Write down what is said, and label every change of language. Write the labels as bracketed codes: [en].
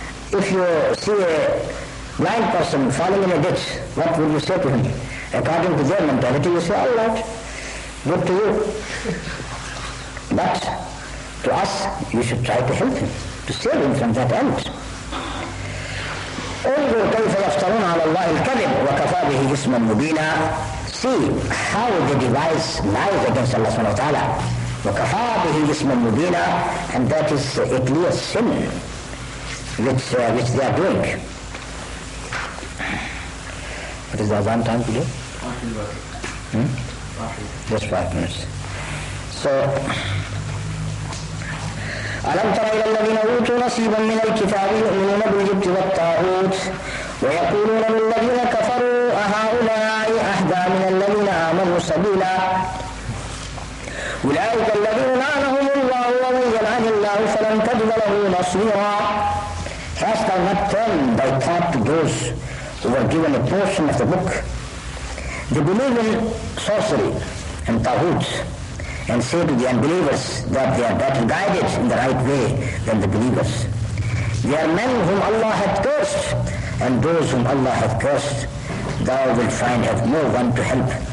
[en] If you see a blind person falling in a ditch, what will you say to him? According to their mentality, you say, all right, good to you. But to us, you should try to help him, to save him from that end. [ar] انظر كيف يفترون على الله الكذب وكفى به اسما مبينا. [en] See how they devise lies against Allah subhanahu wa ta'ala. [ar] وكفى به اسما مبينا, [en] and that is a clear sin which they are doing. What is the Azan time today? Just 5 minutes. [ar] So, ألم تر إلى الذين أوتوا نصيبا من الكتاب يؤمنون بالجبت والطاغوت ويقولون للذين كفروا أهؤلاء أهدى من الذين آمنوا سبيلا أولئك الذين لعنهم الله ومن يلعن الله فلن تجد له نصيرا. [en] Hast thou not turned thy thought to those who were given a portion of the book? They believe in sorcery and taghut, and say to the unbelievers that they are better guided in the right way than the believers. They are men whom Allah hath cursed, and those whom Allah hath cursed, thou wilt find have no one to help.